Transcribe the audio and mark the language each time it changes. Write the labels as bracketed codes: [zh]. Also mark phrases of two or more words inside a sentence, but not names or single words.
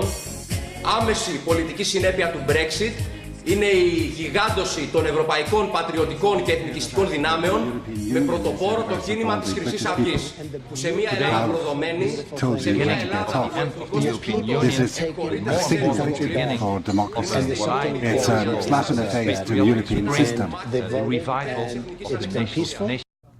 [el] Άμεση πολιτική συνέπεια του Brexit είναι η γιγάντωση των ευρωπαϊκών πατριωτικών και εθνικιστικών δυνάμεων με πρωτοπόρο το κίνημα της Χρυσής Αυγής, που σε μια Ελλάδα προδομένη, σε μια Ελλάδα [en] This is a signal victory for democracy. It's a slap in the face to the European system. The revival of the nation.